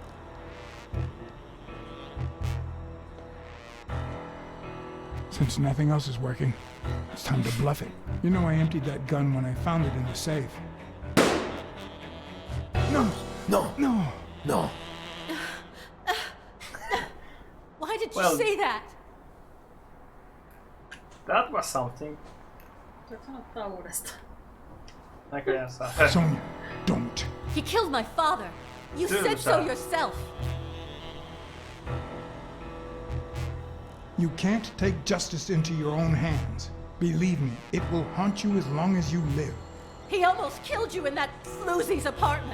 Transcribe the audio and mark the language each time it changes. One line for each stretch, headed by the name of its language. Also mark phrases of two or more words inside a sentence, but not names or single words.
English: Since nothing else is working, it's time to bluff it. You know I emptied that gun when I found it in the safe. No! No! No! No! Why did you Well- say that? That was something.
Finnish: Saanko sanottaa uudestaan? Näköjään saa.
English: Sonia, don't. He killed my father. You said so
Finnish: Tylsää.
English: yourself. You can't take justice into your own hands. Believe me, it will haunt you as long as you live. He almost killed you in that floozy's apartment.